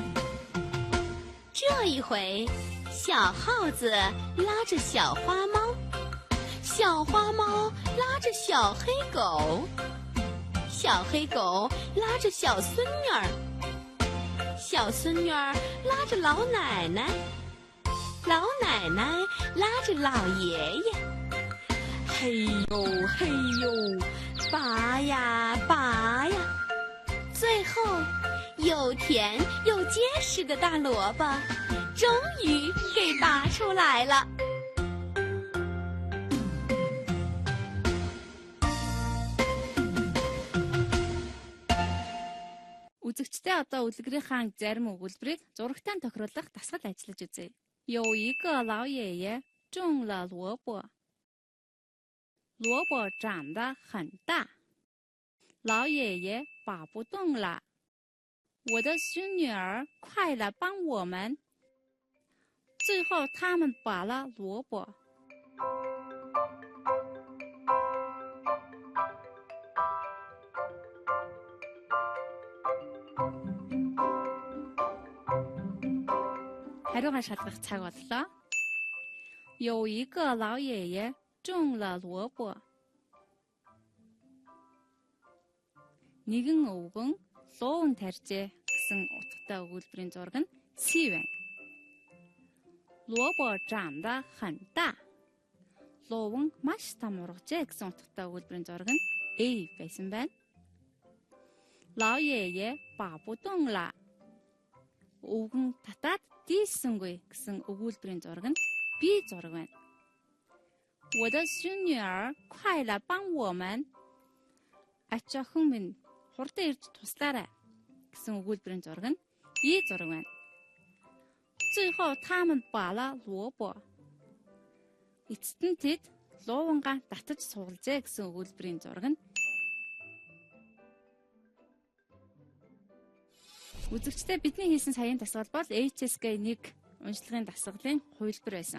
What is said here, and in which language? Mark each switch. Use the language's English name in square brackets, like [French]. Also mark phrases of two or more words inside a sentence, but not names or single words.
[Chinese] 这一回，小耗子拉着小花猫，小花猫拉着小黑狗，小黑狗拉着小孙女儿，小孙女儿拉着老奶奶，老奶奶拉着老爷爷。嘿呦嘿呦，拔呀拔呀，最后又甜又结实的大萝卜终于给拔出来了。 [Mongolian] Үзэгчдээ одоо үлгэрийн зарим өгүүлбэрийг зурагтаар тохируулах дасгал ажиллаж үзье. [Chinese] 有一个老爷爷种了萝卜，萝卜长得很大，老爷爷拔不动了。我的孙女儿，快来帮我们！最后，他们拔了萝卜。 [Mongolian] хариугаа шалгах цаг боллоо. [Chinese] 有一个老爷爷种了萝卜. [Mongolian] нэгэн өвгөн луун тарьжээ гэсэн утгатай өгүүлбэрийн зураг нь C байна. [Chinese] 萝卜长得很大. [Mongolian] луун маш том ургажээ гэсэн утгатай өгүүлбэрийн зураг нь A байсан байна. [Chinese] 老爷爷拔不动了. [Mongolian] өвгөн татаад дийлсэнгүй гэсэн өгүүлбэрийн зураг нь B зураг байна. [Chinese] 我的孙女儿，快来帮我们! [Mongolian] Ач охин минь хурдан ирж туслаарай гэсэн өгүүлбэрийн зураг нь E зураг байна. [Chinese] 最后他们拔了萝卜. [Mongolian] Эцэст нь тэд луунгаа татаж суулжээ гэсэн өгүүлбэрийн зураг нь Үзэгчдээ бидний хийсэн саяын дасгал бол HSK1 уншлагын дасгалын хувилбар байсан.